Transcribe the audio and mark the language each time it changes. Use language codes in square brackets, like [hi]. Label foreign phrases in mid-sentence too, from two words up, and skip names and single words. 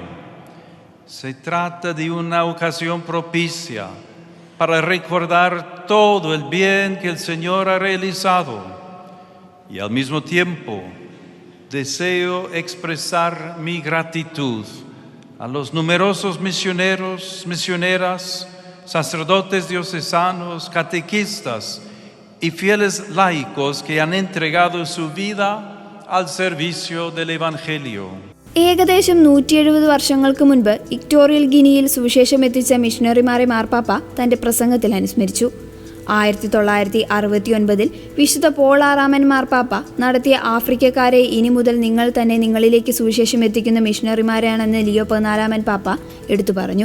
[es] Se trata de una ocasión propicia para recordar todo el bien que el Señor ha realizado y al mismo tiempo deseo expresar mi gratitud a los numerosos misioneros, misioneras, sacerdotes diocesanos, catequistas y fieles laicos que han entregado su vida al servicio del Evangelio. [ml] ഏകദേശം 170 വർഷങ്ങൾക്ക് മുൻപ് ഇക്വറ്റോറിയൽ ഗിനിയിൽ സുവിശേഷം എത്തിച്ച മിഷണറിമാരെ മാർപ്പാപ്പ തന്റെ പ്രസംഗത്തിൽ അനുസ്മരിച്ചു. 1969 വിശുദ്ധ പോൾ ആറാമൻ മാർപ്പാപ്പ നടത്തിയ ആഫ്രിക്കക്കാരെ ഇനി മുതൽ നിങ്ങൾ തന്നെ നിങ്ങളിലേക്ക് സുവിശേഷം എത്തിക്കുന്ന മിഷണറിമാരാണെന്ന് ലിയോ 14 പാപ്പ എടുത്തു പറഞ്ഞു.